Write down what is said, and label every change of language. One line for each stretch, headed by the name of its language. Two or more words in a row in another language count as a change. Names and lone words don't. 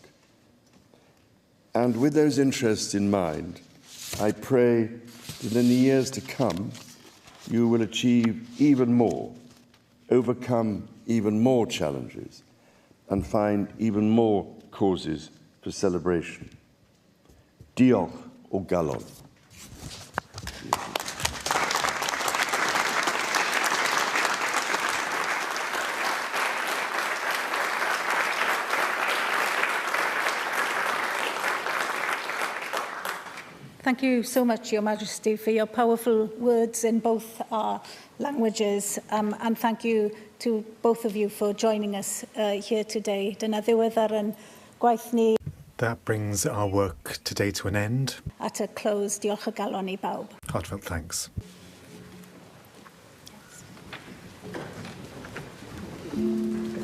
English: And with those interests in mind, I pray that in the years to come, you will achieve even more, overcome even more challenges, and find even more causes for celebration.
Welsh: Diolch o galon.
English: Thank you so much, Your Majesty, for your powerful words in both our languages, and thank you to both of you for joining us here today.
Welsh: Dyna ddiweddar yn gwaith ni.
English: That brings our work today to an end. At a close,
Welsh: diolch o galon I bawb.
English: Heartfelt thanks. Yes.